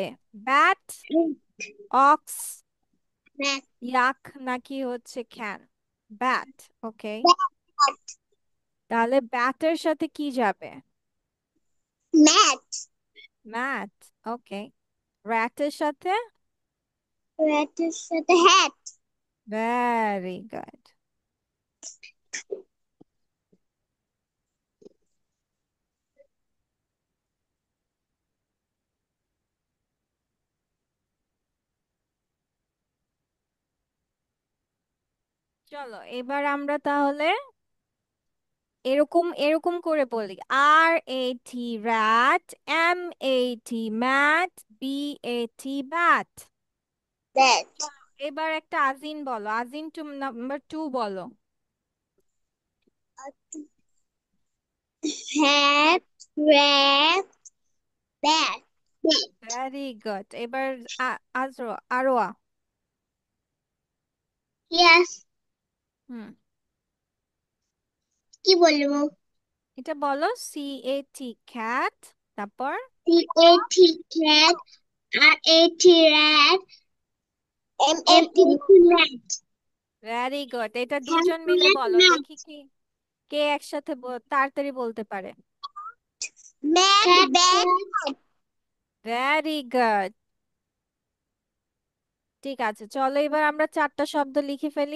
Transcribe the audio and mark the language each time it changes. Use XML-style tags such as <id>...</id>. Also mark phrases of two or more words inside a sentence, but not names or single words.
<en>bat, ox, Rat.</en> <bn>ইয়াক নাকি হচ্ছে ক্যান? ব্যাট। ওকে,</bn> <en>Bat.</en> <bn>তাহলে ব্যাটের সাথে কি যাবে?</bn> <en>Mat. mat. okay,</en> <bn>র্যাটের সাথে?</bn> <en>Rat is the hat. very good.</en> <bn>চলো এবার আমরা তাহলে এরকম এরকম করে বলি।</bn> <en>R-A-T rat, M-A-T mat, B-A-T bat। That.</en> <bn>চলো এবার একটা আজিন বলো, আজিন নাম্বার 2 বলো।</bn> <en>Hat. Rat. Bat. Bat. very good.</en> <bn>এবার আরোয়া।</bn> <en>Yes. হুম,</en> <bn>কি বলবো? এটা বলো।</bn> <en>C-A-T cat,</en> <bn>তারপর</bn> <en>C-A-T cat. R-A-T rat. M-A-T mat. very good.</en> <bn>এটা দুজন মিলে বলো, দেখি কি কে একসাথে তাড়াতাড়ি বলতে পারে।</bn> <en>Mat. Bat. very good.</en> <bn>ঠিক আছে, চলো এবার আমরা চারটা শব্দ লিখে ফেলি।</bn>